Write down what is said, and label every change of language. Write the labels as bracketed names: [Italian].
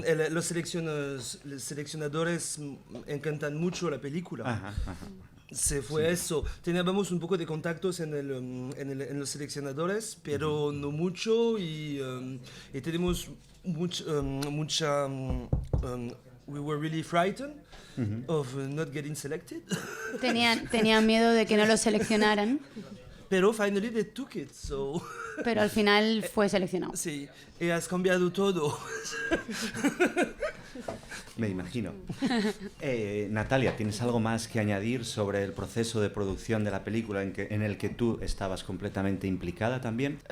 [Spanish] Los seleccionadores encantan mucho la película. Ajá. Se fue eso. Teníamos un poco de contactos en los seleccionadores, pero no mucho y tenemos mucha... [English] we were really frightened of not getting selected. [Spanish] Tenían miedo de que no los seleccionaran. [English] Pero finally they took it, so... [Spanish] Pero al final fue seleccionado. Sí, y has cambiado todo. Me imagino. Natalia, ¿tienes algo más que añadir sobre el proceso de producción de la película en el que tú estabas completamente implicada también?